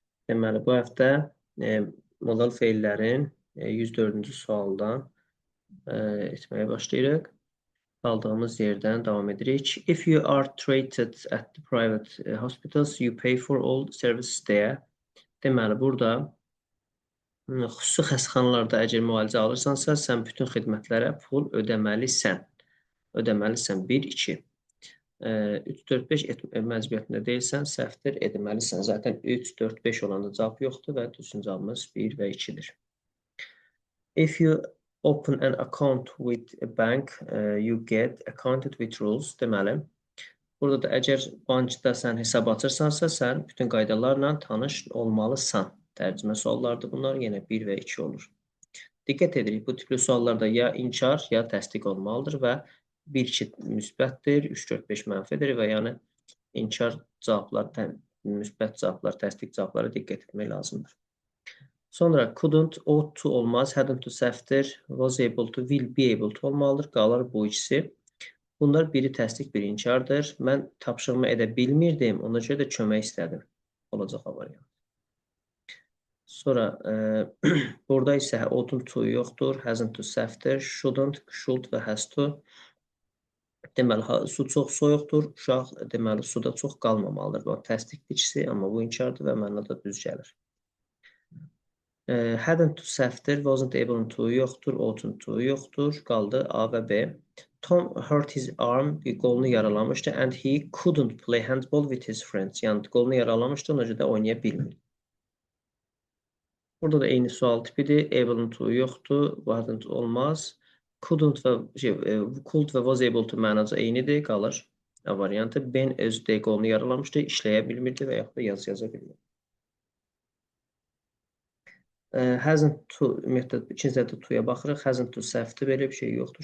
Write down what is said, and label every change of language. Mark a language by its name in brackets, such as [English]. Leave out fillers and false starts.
[Azerbaijani] Deməli, bu həftə e, modal feillərin 104-cü sualdan etməyə başlayırıq. Qaldığımız yerdən davam edirik. [English] If you are treated at the private hospitals, you pay for all services there. [Azerbaijani] Deməli, burada xüsusi xəstəxanalarda əgər müalicə alırsansa, sən bütün xidmətlərə pul ödəməlisən. Ödəməlisən. 1, 2. 3, 4, 5 məcburiyyətində deyilsən, səhvdir, etməlisən. Zaten 3, 4, 5 olanda cavab yoxdur və düzgün cavabımız 1 və 2-dir. [English] If you open an account with a bank, you get acquainted with rules. [Azerbaijani] Deməli, burada da əgər bankda sən hesab açırsansa, sən bütün qaydalarla tanış olmalısan. Tərcümə suallardır bunlar, yenə 1 və 2 olur. Diqqət edirik, bu tipli suallarda ya inkar, ya təsdiq olmalıdır və 1-2 müsbətdir, 3-4-5 mənfidir və yəni inkar cavablar, müsbət cavablar, təsdiq cavablara diqqət etmək lazımdır. Sonra couldn't, ought to olmaz, hadn't to səhvdir, was able to, will be able to olmalıdır, qalır bu ikisi. Bunlar biri təsdiq, biri inkardır. Mən tapşırımı edə bilmirdim, ona görə də kömək istədim. Olacaq variant. Sonra burada isə oughtn't to yoxdur, hasn't to səhvdir, shouldn't, should və has to. Deməli, su çox soyuqdur, uşaq deməli suda çox qalmamalıdır. Bu təsdiqdir ikisi, amma bu inkardır və mənə də düz gəlir. Hadn't to səhvdir, wasn't able to yoxdur, oughtn't to yoxdur, qaldı A və B. [English] Tom hurt his arm, [Azerbaijani] qolunu yaralamışdı [English] and he couldn't play handball with his friends. [Azerbaijani] Yəni qolunu yaralamışdı, ona görə də oynaya bilmirdi. Burada da eyni sual tipidir. Able to yoxdur, wasn't olmaz. Couldn't və could və was able to mənaca eynidir, qalır. A variantı. Ben öz qolunu yaralamışdı, işləyə bilmirdi və yaxud da yaza bilmirdi. Hasn't to metod, ikinci də to'ya baxırıq. Hasn't to səhvdir, belə bir şey yoxdur.